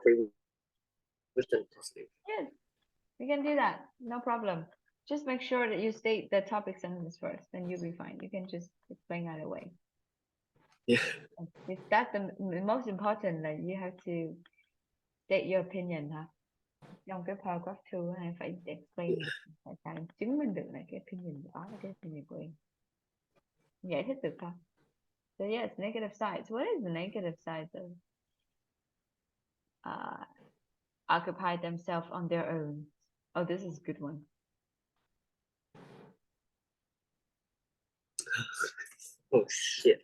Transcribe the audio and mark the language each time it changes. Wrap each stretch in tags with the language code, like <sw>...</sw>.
<en>agree with the positive. yes. You can do that. No problem. Just make sure that you state the topic sentence first, then you'll be fine. You can just explain either way. Yeah. That's the most important. Like you have to state your opinion, hả?</en> <vi>Trong cái paragraph 2 hay phải explain tại sao em chứng minh được là cái opinion đó là cái opinion của em. Giải thích được không?</vi> <en>So yes, negative sides. What is the negative sides of occupy themselves on their own? Oh, this is a good one. Oh shit!</en>